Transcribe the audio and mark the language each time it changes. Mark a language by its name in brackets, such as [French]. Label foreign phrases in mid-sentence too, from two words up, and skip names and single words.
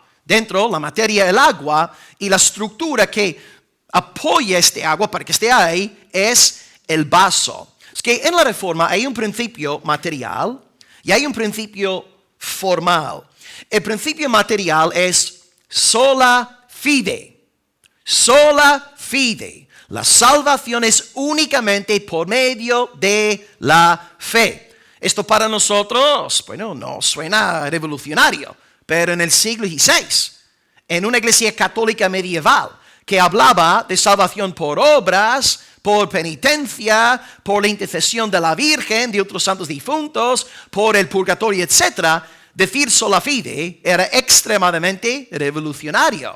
[Spanish] Dentro, la materia, el agua, y la estructura que apoya este agua para que esté ahí es el vaso. Es que en la Reforma hay un principio material y hay un principio formal. El principio material es [Latin] sola fide. Sola fide. [Spanish] La salvación es únicamente por medio de la fe. Esto para nosotros, bueno, no suena revolucionario, pero en el siglo XVI, en una iglesia católica medieval que hablaba de salvación por obras, por penitencia, por la intercesión de la Virgen, de otros santos difuntos, por el purgatorio, etc., decir [Latin] sola fide [Spanish] era extremadamente revolucionario.